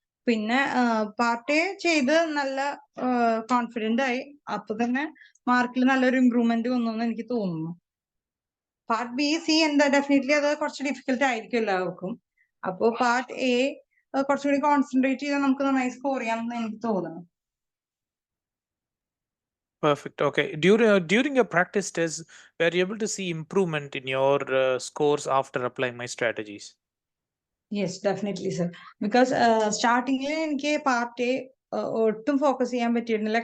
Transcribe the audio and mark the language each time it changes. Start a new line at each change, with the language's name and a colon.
Malayalam: പിന്നെ part A ചെയ്ത് നല്ല കോൺഫിഡന്റ് ആയി. അപ്പൊ തന്നെ മാർക്കിൽ നല്ലൊരു ഇമ്പ്രൂവ്മെന്റ് വന്നു എന്ന് എനിക്ക് തോന്നുന്നു. പാർട്ട് ബി, സി ഡെഫിനറ്റ്ലി അത് കുറച്ച് ഡിഫിക്കൽട്ട് ആയിരിക്കും എല്ലാവർക്കും. അപ്പോ പാർട്ട് എ കുറച്ചുകൂടി കോൺസെൻട്രേറ്റ് ചെയ്താൽ നമുക്ക് നന്നായി സ്കോർ ചെയ്യാമെന്ന് എനിക്ക് തോന്നുന്നു.
English: Perfect. Okay. During your practice test, were you able to see improvement in your scores after applying my strategies? Yes, definitely sir.
Malayalam: Because സ്റ്റാർട്ടിങ്ങിൽ എനിക്ക് പാർട്ട് എ ഒട്ടും ഫോക്കസ് ചെയ്യാൻ പറ്റിയിരുന്നില്ല.